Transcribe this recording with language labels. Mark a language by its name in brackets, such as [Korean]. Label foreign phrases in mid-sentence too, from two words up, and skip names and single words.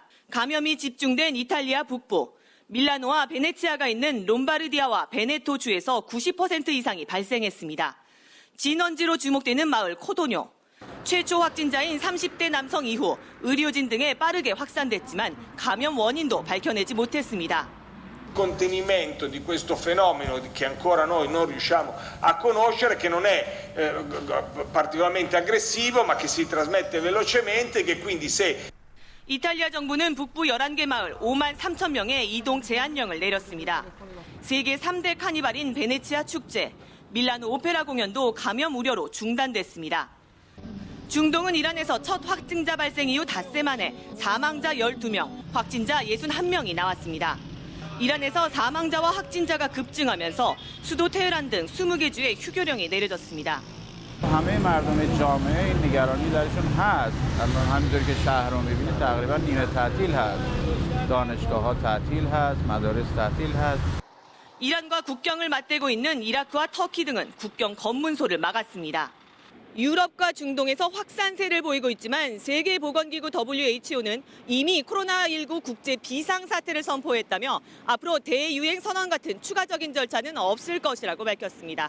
[Korean] 감염이 집중된 이탈리아 북부, 밀라노와 베네치아가 있는 롬바르디아와 베네토 주에서 90% 이상이 발생했습니다. 진원지로 주목되는 마을 코도뇨. 최초 확진자인 30대 남성 이후 의료진 등에 빠르게 확산됐지만 감염 원인도 밝혀내지 못했습니다. [Italian] Contenimento di questo fenomeno che ancora noi non riusciamo a conoscere, che non è particolarmente aggressivo ma che si trasmette velocemente, che quindi se [Korean] 이탈리아 정부는 북부 11개 마을 5만 3천 명의 이동 제한령을 내렸습니다. 세계 3대 카니발인 베네치아 축제, 밀라노 오페라 공연도 감염 우려로 중단됐습니다. 중동은 이란에서 첫 확진자 발생 이후 닷새 만에 사망자 12명, 확진자 61명이 나왔습니다. 이란에서 사망자와 확진자가 급증하면서 수도 테헤란 등 20개 주에 휴교령이 내려졌습니다. [Persian] همه مردم جامعه این نگرانی درشون هست. الان همینطور که شهر رو می‌بینید تقریبا نیمه تعطیل هست. دانشگاه‌ها تعطیل هست، مدارس تعطیل هست. [Korean] 이란과 국경을 맞대고 있는 이라크와 터키 등은 국경 검문소를 막았습니다. 유럽과 중동에서 확산세를 보이고 있지만 세계보건기구 WHO는 이미 코로나19 국제 비상사태를 선포했다며 앞으로 대유행 선언 같은 추가적인 절차는 없을 것이라고 밝혔습니다.